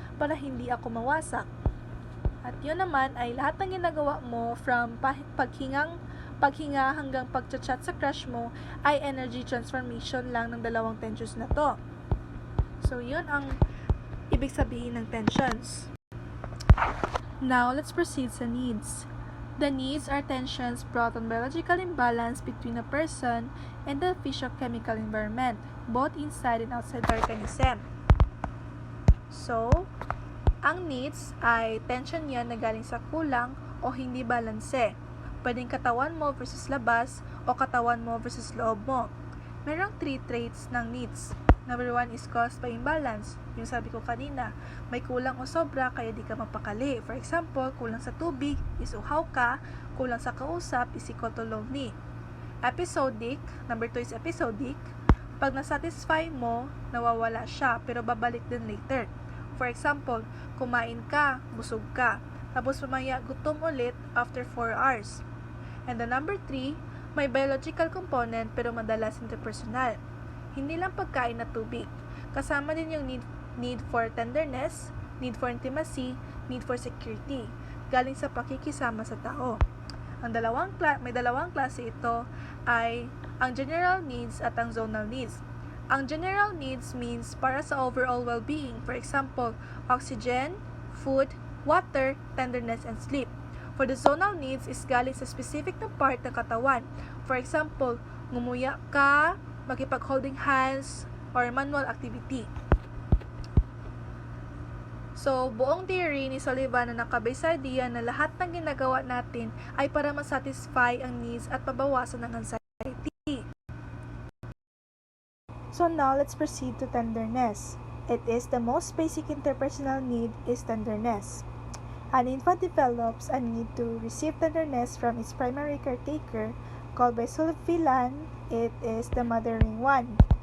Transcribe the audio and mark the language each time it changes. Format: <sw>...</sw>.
<tl>Para hindi ako mawasak. At yun naman ay lahat ng ginagawa mo from paghinga hanggang pagchat-chat sa crush mo ay energy transformation lang ng dalawang tensions na to. So, yun ang ibig sabihin ng tensions.</tl> <en>Now, let's proceed sa needs. The needs are tensions brought on biological imbalance between a person and the physiochemical environment, both inside and outside the organism.</en> <tl>So, ang needs ay tension yan na galing sa kulang o hindi balanse. Pwedeng katawan mo versus labas o katawan mo versus loob mo. Merong 3 traits ng needs.</tl> <en>Number 1 is caused by imbalance.</en> <tl>Yung sabi ko kanina, may kulang o sobra kaya di ka mapakali.</tl> <en>For example,</en> <tl>kulang sa tubig is uhaw ka, kulang sa kausap</tl> <en>is equal to lonely. Episodic, number 2 is episodic.</en> <tl>Pag nasatisfy mo, nawawala siya pero babalik din later.</tl> <en>For example,</en> <tl>kumain ka, busog ka. Tapos mamaya gutom ulit</tl> <en>after 4 hours. And the number 3, may biological component</en> <tl>pero madalas</tl> <en>interpersonal.</en> <tl>Hindi lang pagkain at tubig. Kasama din yung</tl> <en>need for tenderness, need for intimacy, need for security.</en> <tl>Galing sa pakikisama sa tao. May dalawang klase ito ay ang general needs at ang zonal needs.</tl> <en>Ang general needs means para sa overall well-being. For example, oxygen, food, water, tenderness, and sleep. For the zonal needs is</en> <tl>galing sa</tl> <en>specific na part ng katawan. For example,</en> <tl>ngumuya ka,</tl> <en>makipag-holding hands, or manual activity.</en> <tl>So, buong theory ni Sullivan na nakabase sa idea na lahat ng ginagawa natin ay para masatisfy ang needs at pabawasan ng anxiety.</tl> <en>So now, let's proceed to tenderness. It is the most basic interpersonal need is tenderness. An infant develops a need to receive tenderness from its primary caretaker, called by Sullivan, it is the mothering one.</en>